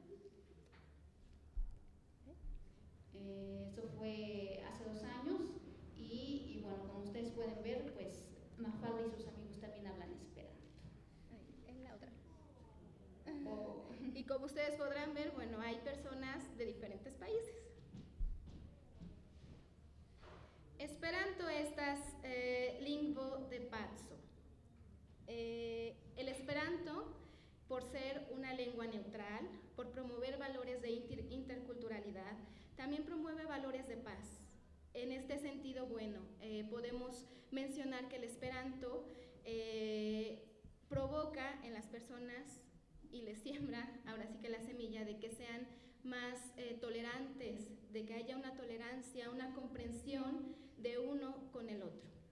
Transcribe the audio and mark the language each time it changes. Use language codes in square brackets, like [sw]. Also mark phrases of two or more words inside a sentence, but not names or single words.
[es] Eso fue hace 2 años y bueno, como ustedes pueden ver, pues Mafalda y sus amigos también hablan Esperanto. En la otra. Y como ustedes podrán ver, bueno, hay personas de diferentes países. [eo] Esperanto estas lingvo de paco. [es] El Esperanto, por ser una lengua neutral, por promover valores de interculturalidad, también promueve valores de paz. En este sentido, bueno, podemos mencionar que el Esperanto provoca en las personas y les siembra, ahora sí que la semilla de que sean más tolerantes, de que haya una tolerancia, una comprensión de uno con el otro.